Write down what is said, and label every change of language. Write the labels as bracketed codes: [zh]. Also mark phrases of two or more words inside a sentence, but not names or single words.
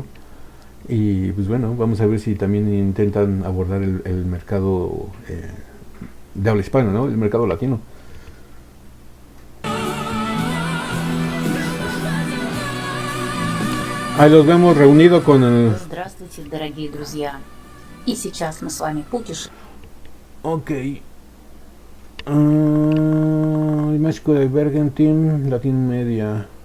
[es] Y pues bueno, vamos a ver si también intentan abordar el mercado de habla hispana, ¿no? El mercado latino. Ahí los vemos reunidos con el... [ru] Здравствуйте, дорогие друзья. И сейчас мы с вами путешествуем. [es] Ok. Dimash Kudaibergen Team Latin Media.